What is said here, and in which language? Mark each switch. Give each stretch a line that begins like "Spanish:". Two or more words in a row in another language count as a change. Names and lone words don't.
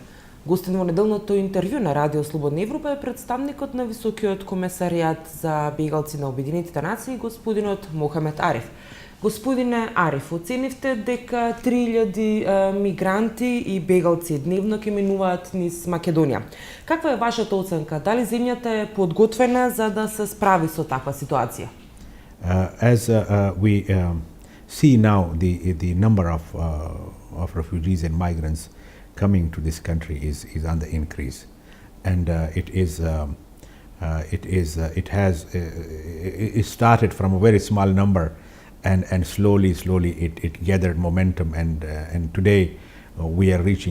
Macedonian: Гостин во неделното интервју на Радио Слободна Европа е представникот на Високиот комесаријат за бегалци на Обединетите нации, господинот Мохамед Ариф. Господине Ариф, оценивте дека 3000 мигранти и бегалци дневно ќе минуваат низ Македонија. Каква е вашата оценка? Дали земјата е подготвена за да се справи со таква ситуација?
English: As we see now, the number of refugees and migrants coming to this country is on the increase, and it started from a very small number, and slowly it gathered momentum, and today we are reaching.